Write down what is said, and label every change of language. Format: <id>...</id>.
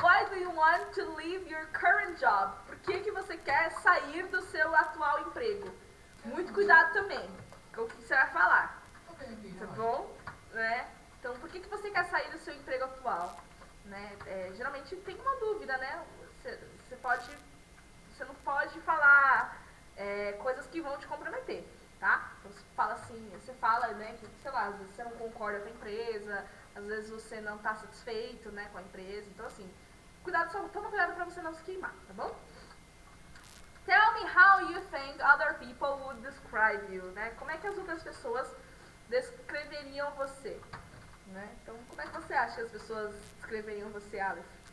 <en>Why do you want to leave your current job?</en> <pt>Por que você quer sair do seu atual emprego? Muito cuidado também com o que você vai falar. Tá bom? Né? Então, por que você quer sair do seu emprego atual? Né? Geralmente tem uma dúvida, né? Você não pode falar coisas que vão te comprometer, tá? Então, você fala, né, que, sei lá, às vezes você não concorda com a empresa, às vezes você não tá satisfeito, né, com a empresa. Então, assim, toma cuidado pra você não se queimar, tá bom?</pt> <en>Tell me how you think other people would describe you, né?</en> <pt>Como é que as outras pessoas descreveriam você, né? Então, como é que você acha que as pessoas descreveriam você, Aleph?</pt>